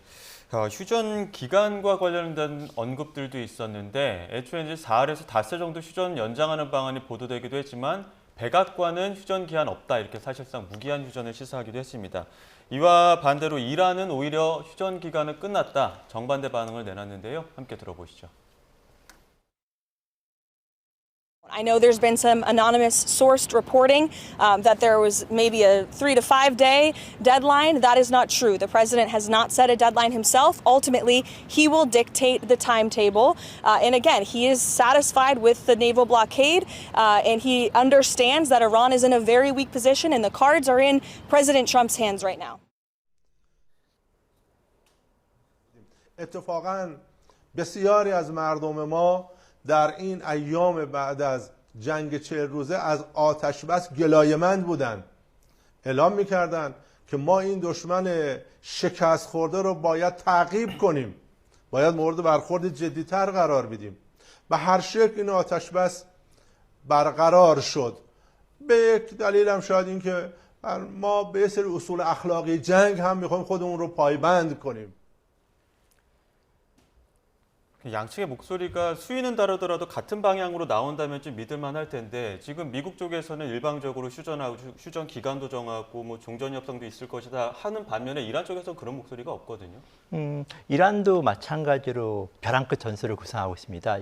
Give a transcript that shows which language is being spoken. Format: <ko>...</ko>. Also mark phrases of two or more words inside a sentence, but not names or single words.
<ko>휴전 기간과 관련된 언급들도 있었는데 애초에 이제 4일에서 닷새 정도 휴전 연장하는 방안이 보도되기도 했지만 백악관은 휴전 기한 없다 이렇게 사실상 무기한 휴전을 시사하기도 했습니다. 이와 반대로 이란은 오히려 휴전 기간은 끝났다 정반대 반응을 내놨는데요. 함께 들어보시죠.</ko> <en>I know there's been some anonymous sourced reporting that there was maybe a 3 to 5 day deadline. That is not true. The president has not set a deadline himself. Ultimately, he will dictate the timetable. And again, he is satisfied with the naval blockade and he understands that Iran is in a very weak position and the cards are in President Trump's hands right now.</en> <fa>اتفاقاً بسیاری از مردم ما در این ایام بعد از جنگ 40 روزه از آتش بس گلایه‌مند بودند. اعلام می‌کردند که ما این دشمن شکست خورده رو باید تعقیب کنیم. باید مورد برخورد جدی‌تر قرار بدیم. به هر شکل این آتش بس برقرار شد. به یک دلیل هم شاید این که ما به سری اصول اخلاقی جنگ هم می‌خوایم خودمون رو پایبند کنیم.</fa> <ko>양측의 목소리가 수위는 다르더라도 같은 방향으로 나온다면 좀 믿을만 할 텐데 지금 미국 쪽에서는 일방적으로 휴전하고 휴전 기간도 정하고 종전 협상도 있을 것이다 하는 반면에 이란 쪽에서 그런 목소리가 없거든요. 이란도 마찬가지로 벼랑 끝 전술을 구상하고 있습니다.</ko>